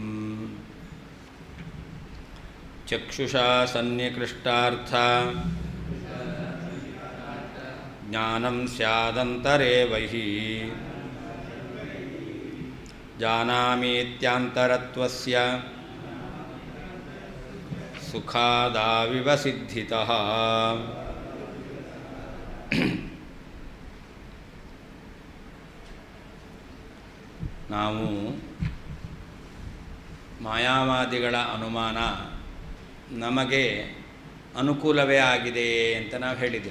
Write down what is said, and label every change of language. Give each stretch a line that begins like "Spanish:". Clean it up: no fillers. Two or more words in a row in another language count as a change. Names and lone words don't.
Sanskrit: चक्षुषा सन्निकृष्टार्था ज्ञानं स्यादन्तरे वहि जानामीत्यान्तरत्वस्य सुखादाविव सिद्धितः
Kannada: ನಾವು ಮಾಯಾವಾದಿಗಳ ಅನುಮಾನ ನಮಗೆ ಅನುಕೂಲವೇ ಆಗಿದೆ ಅಂತ ನಾವು ಹೇಳಿದೆವು.